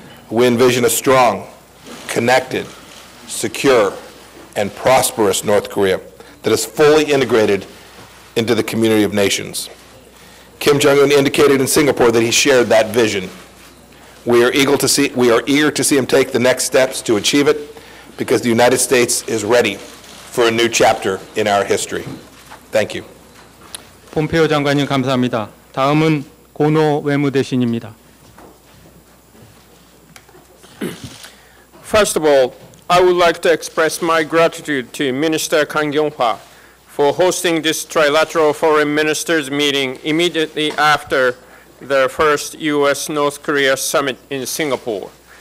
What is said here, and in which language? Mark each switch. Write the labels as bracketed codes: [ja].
[en] We envision a strong, connected, secure, and prosperous North Korea that is fully integrated into the community of nations. Kim Jong-un indicated in Singapore that he shared that vision. We are eager to see him take the next steps to achieve it, because the United States is ready for a new chapter in our history. Thank you. [ko] 폼페이오 장관님 감사합니다. 다음은 고노 외무대신입니다. [en] First of all, I would like to express my gratitude to Minister Kang Kyung-hwa for hosting this trilateral foreign ministers meeting immediately after the first U.S.-North Korea summit in Singapore.